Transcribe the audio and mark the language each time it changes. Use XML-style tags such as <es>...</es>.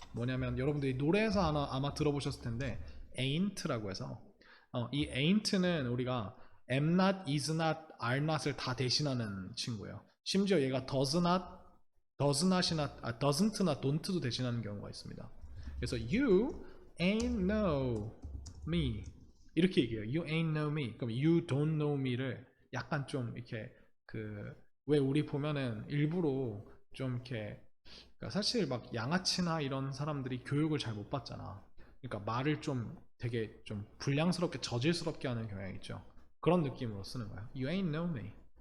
<ko>뭐냐면 여러분들이 노래에서 아마 들어보셨을 텐데 ain't라고 해서 이 ain't는 우리가 am not, is not, are not을 다 대신하는 친구예요. 심지어 얘가 does not, does not이나 doesn't나 don't도 대신하는 경우가 있습니다. 그래서</ko> <en>you ain't know me</en> <ko>이렇게 얘기해요.</ko> <en>You ain't know me.</en> <ko>그럼</ko> <en>you don't know me</en> <ko>를 약간 좀 이렇게 왜 우리 보면은 일부러 좀 이렇게 그러니까 사실 막 양아치나 이런 사람들이 교육을 잘 못 받잖아. 그러니까 말을 좀 되게 좀 불량스럽게 저질스럽게 하는 경향이 있죠. 그런 느낌으로 쓰는 거야.</ko> <en>You ain't know me.</en>